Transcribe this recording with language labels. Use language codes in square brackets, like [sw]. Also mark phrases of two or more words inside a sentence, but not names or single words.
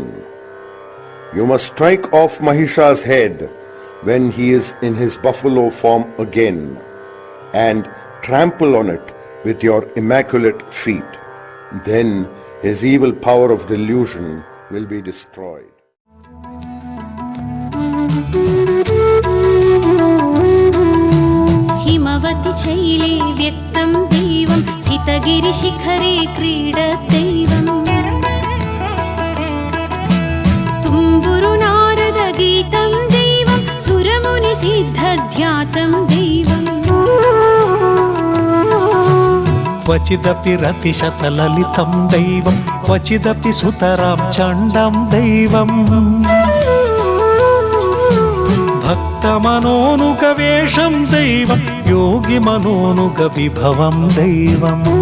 [en] You must strike off Mahisha's head when he is in his buffalo form again, and trample on it with your immaculate feet. Then his evil power of delusion will be destroyed. [sa] हिमवति शैले व्यक्तं देवं सितगिरिशिखरे क्रीडदैवम् तुम्बुरु नारद गीतं देवं सुरमुनि सिद्धध्यातं देवम् క్వచిదపి రతిశతలలితం దైవం క్వచిదపి సుతరాం చండం దైవం భక్తమనోనుగ వేషం దైవం యోగి మనోనుగ విభవం దైవం